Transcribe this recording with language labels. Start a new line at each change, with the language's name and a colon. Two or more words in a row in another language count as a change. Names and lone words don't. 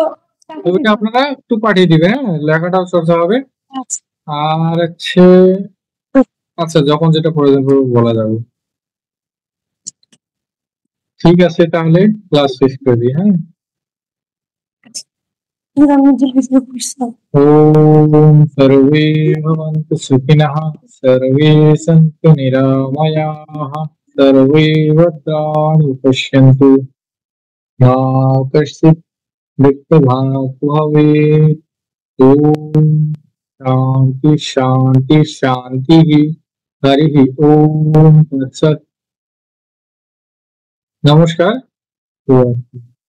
Bangla: তো ওইটা আপনারা একটু পাঠিয়ে দিবেন, হ্যাঁ লেখাটাও চর্চা হবে। আচ্ছা। আর হচ্ছে আচ্ছা যখন যেটা প্রয়োজন পড়বে বলা যাবে। ঠিক আছে তাহলে ক্লাস শেষ করে দিই, হ্যাঁ। আমি জিজ্ঞেস করছি।
Sanskrit: ওম সর্বে ভবন্তু সুখিনঃ, সর্বে সন্তু নিরাময়াঃ, সর্বে ভদ্রাণি পশ্যন্তু, মা কশ্চিৎ দুঃখভাগ্ ভবেৎ। ওম শান্তি শান্তি শান্তিঃ। হরিঃ ওম তৎসৎ।
Bangla: নমস্কার। শুভরাত্রি।